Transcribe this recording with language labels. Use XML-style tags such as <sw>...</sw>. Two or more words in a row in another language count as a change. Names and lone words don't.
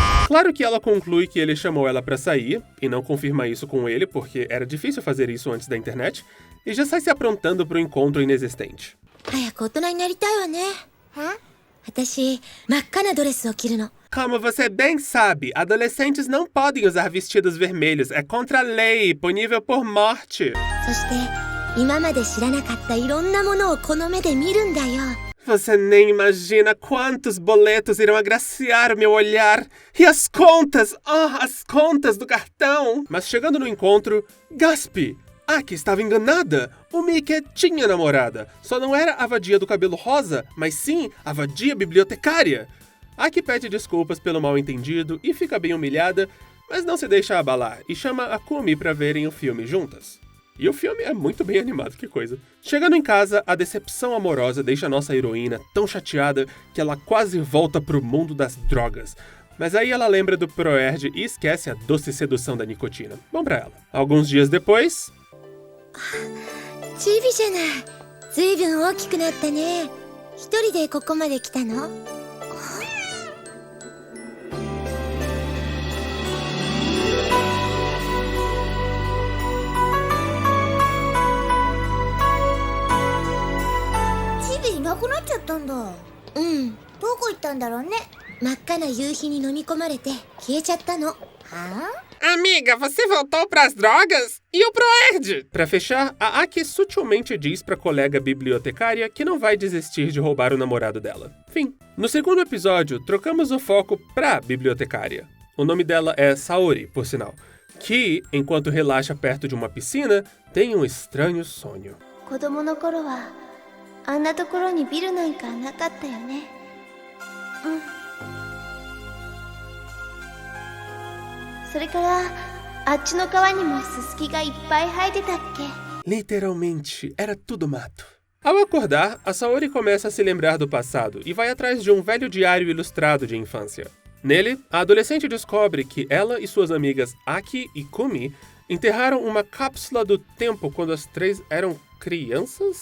<pt>Claro que ela conclui que ele chamou ela pra sair, e não confirma isso com ele, porque era difícil fazer isso antes da internet, e já sai se aprontando pro encontro inexistente.</pt> <ja>早く大人になりたいわね。私、真っ赤なドレスを着るの。</ja> <pt>Como você bem sabe, adolescentes não podem usar vestidos vermelhos. É contra a lei, punível por morte.</pt> <ja>そして、今まで知らなかったいろんなものをこの目で見るんだよ。</ja> <pt>Você nem imagina quantos boletos irão agraciar o meu olhar. E as contas! As contas do cartão! Mas chegando no encontro, Gasp! Aki estava enganada! O Mike tinha namorada. Só não era a vadia do cabelo rosa, mas sim a vadia bibliotecária. Aki pede desculpas pelo mal-entendido e fica bem humilhada, mas não se deixa abalar e chama a Kumi pra verem o filme juntas. E o filme é muito bem animado, que coisa. Chegando em casa, a decepção amorosa deixa a nossa heroína tão chateada que ela quase volta pro mundo das drogas. Mas aí ela lembra do Proerd e esquece a doce sedução da nicotina. Bom pra ela. Alguns dias depois...</pt> <ja>チビじゃない。ずいぶん大きくなったね。一人でここまで来たの？チビいなくなっちゃったんだ。うん。どこ行ったんだろうね。真っ赤な夕日に飲み込まれて消えちゃったの。はあ？</ja> <pt>Amiga, você voltou pras drogas? E o Proerd? Pra fechar, a Aki sutilmente diz pra colega bibliotecária que não vai desistir de roubar o namorado dela. Fim. No segundo episódio, trocamos o foco pra bibliotecária. O nome dela é Saori, por sinal, que, enquanto relaxa perto de uma piscina, tem um estranho sonho.</pt> <ja>子供の頃はあんなところにビルなんかなかったよね。うん。それからあっちの川にもススキがいっぱい生えてたっけ。</ja> <pt>Literalmente, era tudo mato. Ao acordar, a Saori começa a se lembrar do passado e vai atrás de um velho diário ilustrado de infância. Nele, a adolescente descobre que ela e suas amigas Aki e Kumi enterraram uma cápsula do tempo quando as três eram crianças?</pt>